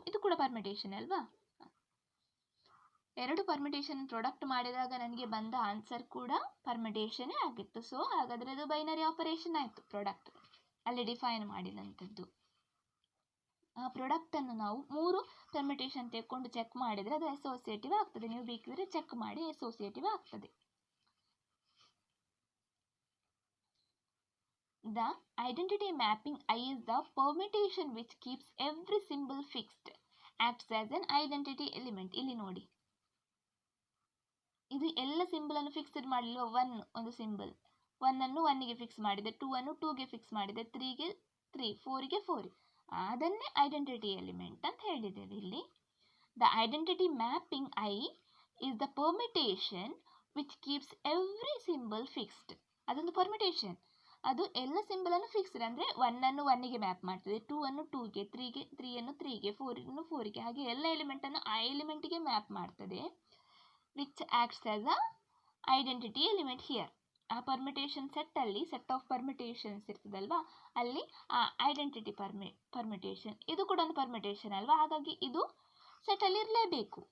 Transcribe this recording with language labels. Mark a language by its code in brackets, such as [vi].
[kn] ಇದು ಕೂಡ ಪರ್ಮಿಟೇಷನ್ ಅಲ್ವಾ? ಎರಡು ಪರ್ಮಿಟೇಷನ್ ಪ್ರಾಡಕ್ಟ್ ಮಾಡಿದಾಗ ನನಗೆ ಬಂದ ಆನ್ಸರ್ ಕೂಡ ಪರ್ಮಿಟೇಷನ್ನೇ ಆಗಿತ್ತು. ಸೊ ಹಾಗಾದರೆ ಅದು ಬೈನರಿ ಆಪರೇಷನ್ ಆಯಿತು. ಪ್ರಾಡಕ್ಟ್ ಅಲ್ಲಿ ಡಿಫೈನ್ ಮಾಡಿದಂಥದ್ದು. ಆ ಪ್ರಾಡಕ್ಟನ್ನು ನಾವು 3 ಪರ್ಮಿಟೇಷನ್ ತೆಕ್ಕೊಂಡು ಚೆಕ್ ಮಾಡಿದರೆ ಅದು ಅಸೋಸಿಯೇಟಿವ್ ಆಗ್ತದೆ. ನೀವು ಬೇಕಿದ್ರೆ ಚೆಕ್ ಮಾಡಿ, ಅಸೋಸಿಯೇಟಿವ್ ಆಗ್ತದೆ. [en] The identity mapping I is the permutation which keeps every symbol fixed, acts as an identity element. [kn] ಇಲ್ಲಿ ನೋಡಿ, ಇದು ಎಲ್ಲ ಸಿಂಬಲ್ ಅನ್ನು ಫಿಕ್ಸ್ಡ್ ಮಾಡಲಿಲ್ಲ. 1 ಒಂದು ಸಿಂಬಲ್ 1 ಅನ್ನು 1ಗೆ ಫಿಕ್ಸ್ ಮಾಡಿದೆ, 2 ಅನ್ನು 2ಗೆ ಫಿಕ್ಸ್ ಮಾಡಿದೆ, 3ಗೆ 3, 4ಗೆ 4. ಅದನ್ನೇ ಐಡೆಂಟಿಟಿ ಎಲಿಮೆಂಟ್ ಅಂತ ಹೇಳಿದ್ದೇವೆ ಇಲ್ಲಿ. [en] The identity mapping I is the permutation which keeps every symbol fixed. [kn] ಅದೊಂದು ಪರ್ಮಿಟೇಷನ್, ಅದು ಎಲ್ಲ ಸಿಂಬಲನ್ನು ಫಿಕ್ಸ್ಡ್ ಅಂದರೆ 1 ಅನ್ನು 1ಗೆ ಮ್ಯಾಪ್ ಮಾಡ್ತದೆ, 2 ಅನ್ನು 2ಗೆ, 3ಗೆ 3 ಅನ್ನು 3ಗೆ, 4 ಅನ್ನು 4ಗೆ, ಹಾಗೆ ಎಲ್ಲ ಎಲಿಮೆಂಟನ್ನು ಆ ಎಲಿಮೆಂಟಿಗೆ ಮ್ಯಾಪ್ ಮಾಡ್ತದೆ. [en] Which acts as a identity element here. [kn] ಆ ಪರ್ಮಿಟೇಷನ್ ಸೆಟ್ಟಲ್ಲಿ ಸೆಟ್ ಆಫ್ ಪರ್ಮಿಟೇಷನ್ಸ್ ಇರ್ತದಲ್ವಾ, ಅಲ್ಲಿ ಆ ಐಡೆಂಟಿಟಿ ಪರ್ಮಿಟೇಷನ್ ಇದು ಕೂಡ ಒಂದು ಪರ್ಮಿಟೇಷನ್ ಅಲ್ವಾ, ಹಾಗಾಗಿ ಇದು ಸೆಟ್ಟಲ್ಲಿ ಇರಲೇಬೇಕು.